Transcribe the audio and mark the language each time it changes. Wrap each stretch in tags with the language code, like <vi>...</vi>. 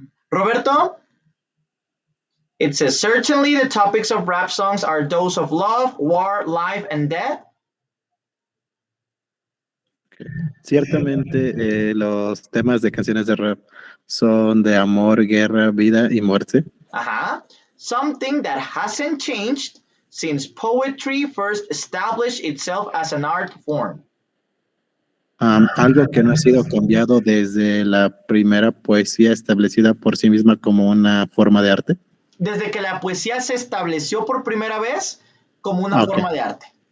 <en>Roberto? It says, certainly the topics of rap songs are those of love, war, life, and death.</en> <es>Ciertamente, los temas de canciones de rap son de amor, guerra, vida y muerte.</es> <en>Something that hasn't changed since poetry first established itself as an art form.</en> <es>Algo que no ha sido cambiado desde la primera poesía establecida por sí misma como una forma de arte. Desde que la poesía se estableció por primera vez como una forma de arte.</es>